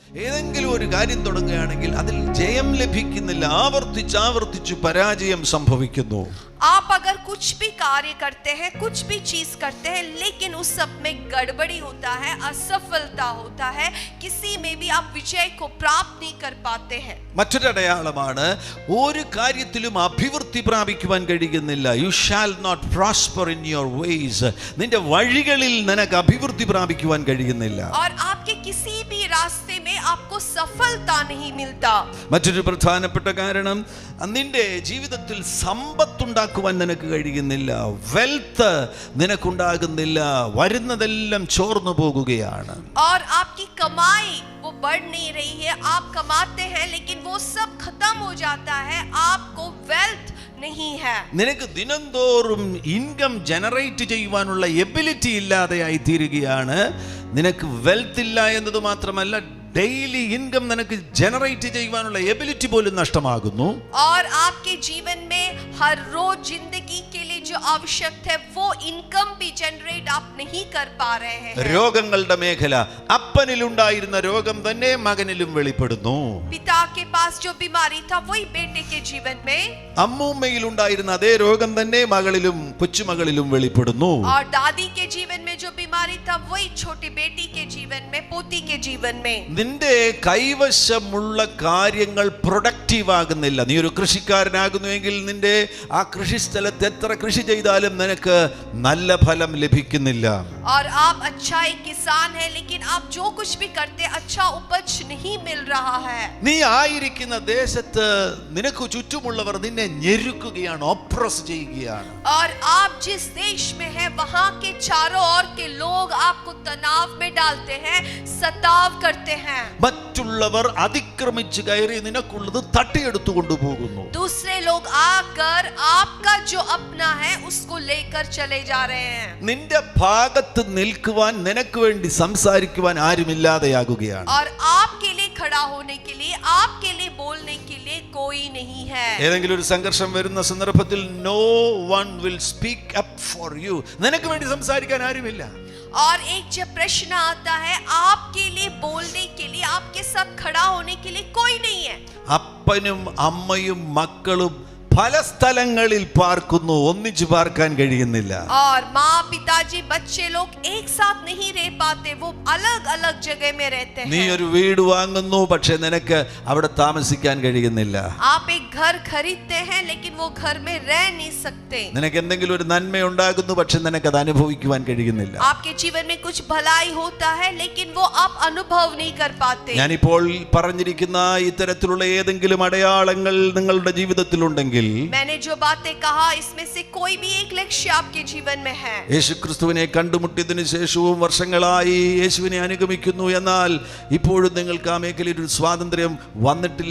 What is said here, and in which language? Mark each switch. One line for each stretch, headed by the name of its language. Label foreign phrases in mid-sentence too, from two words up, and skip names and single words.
Malayalam: ഏതെങ്കിലും ഒരു കാര്യം തുടങ്ങുകയാണെങ്കിൽ അതിൽ ജയം ലഭിക്കുന്നില്ല, ആവർത്തിച്ച് പരാജയം സംഭവിക്കുന്നു.
Hindi: आप अगर कुछ भी कार्य करते हैं, कुछ भी चीज करते हैं, लेकिन उस सब में गड़बड़ी होता है, असफलता होता है, किसी में भी आप विजय को प्राप्त नहीं कर पाते हैं.
Malayalam: മറ്റൊരു അടയാളമാണ്, ഒരു കാര്യത്തിലും അഭിവൃദ്ധി പ്രാപിക്കുവാൻ കഴിയുന്നില്ല.
English: You shall not prosper in your ways.
Malayalam: നിന്റെ വഴികളിൽ നിനക്ക് അഭിവൃദ്ധി പ്രാപിക്കുവാൻ കഴിയുന്നില്ല.
Hindi: और आपके किसी भी रास्ते में आपको सफलता नहीं मिलता.
Malayalam: മറ്റൊരു പ്രധാനപ്പെട്ട കാരണം, നിന്റെ ജീവിതത്തിൽ സമ്പത്തുണ്ടാക്കുവാൻ നിനക്ക് കഴിയുന്നില്ല, വെൽത്ത് നിനക്കുണ്ടാകുന്നില്ല, വരുന്നതെല്ലാം ചോർന്നു പോകുകയാണ്.
Hindi: और आपकी कमाई वो बढ़ नहीं रही है, आप कमाते हैं लेकिन वो सब खत्म हो जाता है, आपको वेल्थ नहीं है.
Malayalam: നിനക്ക് ദിനംതോറും
English: income generate
Malayalam: ചെയ്യുവാനുള്ള എബിലിറ്റി ഇല്ലാതെയായി തീരുകയാണ്. നിനക്ക് വെൽത്ത് ഇല്ല എന്നത് മാത്രമല്ല,
English: daily income
Malayalam: നിനക്ക് ജനറേറ്റ് ചെയ്യുവാനുള്ള എബിലിറ്റി പോലും നഷ്ടമാകുന്നു.
Hindi: और आपके जीवन में हर रोज जिंदगी के लिए जो आवश्यक है वो इनकम भी जनरेट आप नहीं कर पा रहे हैं.
Malayalam: രോഗങ്ങളുടെ മേഖല, അപ്പനിലുണ്ടായിരുന്ന രോഗം തന്നെ മകനിലും വെളിപ്പെടുന്നു.
Hindi: पिता के पास जो बीमारी था वही बेटे के जीवन में,
Malayalam: അമ്മൂമ്മയിലുണ്ടായിരുന്ന അതേ രോഗം തന്നെ മകളിലും കൊച്ചുമകളിലും വെളിപ്പെടുന്നു.
Hindi: और दादी के जीवन में जो बीमारी था वही छोटी बेटी के जीवन में, पोती के जीवन में.
Malayalam: നിന്റെ കൈവശമുള്ള കാര്യങ്ങൾ പ്രൊഡക്റ്റീവ് ആകുന്നില്ല. നീ ഒരു കൃഷിക്കാരനാകുന്നുവെങ്കിൽ നിന്റെ ആ കൃഷിസ്ഥലത്ത് എത്ര കൃഷി ചെയ്താലും നിനക്ക് നല്ല ഫലം ലഭിക്കുന്നില്ല.
Hindi: और आप अच्छा एक किसान है लेकिन आप जो कुछ भी करते अच्छा उपज नहीं मिल रहा है.
Malayalam: നീ ആയിരിക്കുന്ന ദേശത്ത് നിനക്ക് ചുറ്റുമുള്ളവർ നിന്നെ ഞെരുക്കുകയാണ്, ഒപ്രസ് ചെയ്യുകയാണ്.
Hindi: और आप जिस देश में है वहां के चारों ओर के लोग आपको तनाव में डालते हैं, सताव करते हैं.
Malayalam: മറ്റുള്ളവർ അതിക്രമിച്ച് കയറി നിനക്കുള്ളത് തട്ടിയെടുത്തു കൊണ്ടുപോകുന്നു.
Hindi: दूसरे लोग आकर आपका जो अपना है उसको लेकर चले जा रहे हैं.
Malayalam: നിന്റെ ഭാഗത്ത് നിൽക്കുവാൻ, നിനക്ക് വേണ്ടി സംസാരിക്കുവാൻ ആരുമില്ലാതെയാകുകയാണ്.
Hindi: और आपके लिए खड़ा होने के लिए, आपके लिए बोलने के लिए कोई नहीं है.
Malayalam: ഏതെങ്കിലും ഒരു സംഘർഷം വരുന്ന സന്ദർഭത്തിൽ
English: no one will speak up for you.
Malayalam: നിനക്ക് വേണ്ടി സംസാരിക്കാൻ ആരുമില്ല.
Hindi: और एक जब प्रश्न आता है, आपके लिए बोलने के लिए, आपके साथ खड़ा होने के लिए कोई नहीं है.
Malayalam: അപ്പനും അമ്മയും മക്കളും പല സ്ഥലങ്ങളിൽ പാർക്കുന്നു, ഒന്നിച്ചു പാർക്കാൻ കഴിയുന്നില്ല.
Hindi: और माँ पिताजी बच्चे लोग एक साथ नहीं रह पाते, वो अलग अलग जगह में रहते
Malayalam: നീ
Hindi: हैं.
Malayalam: ഒരു വീട് വാങ്ങുന്നു, പക്ഷെ നിനക്ക് അവിടെ താമസിക്കാൻ കഴിയുന്നില്ല.
Hindi: आप एक घर खरीदते हैं लेकिन वो घर में रह नहीं सकते.
Malayalam: നിനക്ക് എന്തെങ്കിലും ഒരു നന്മ ഉണ്ടാകുന്നു, പക്ഷെ നിനക്ക് അത് അനുഭവിക്കുവാൻ കഴിയുന്നില്ല.
Hindi: आपके जीवन में कुछ भलाई होता है लेकिन वो आप अनुभव नहीं कर पाते.
Malayalam: ഞാനിപ്പോൾ പറഞ്ഞിരിക്കുന്ന ഇത്തരത്തിലുള്ള ഏതെങ്കിലും അടയാളങ്ങൾ നിങ്ങളുടെ ജീവിതത്തിലുണ്ടെങ്കിൽ,
Hindi: मैंने जो बातें कहा इसमें से कोई भी एक लक्ष्य आपके जीवन में है.
Malayalam: യേശുക്രിസ്തുവിനെ കണ്ടുമുട്ടിയതിനു ശേഷവും വർഷങ്ങളായി യേശുവിനെ അനുഗമിക്കുന്നു, എന്നാൽ ഇപ്പോഴും നിങ്ങൾക്ക് ആ മേഖലയിൽ ഒരു സ്വാതന്ത്ര്യം വന്നിട്ടില്ല.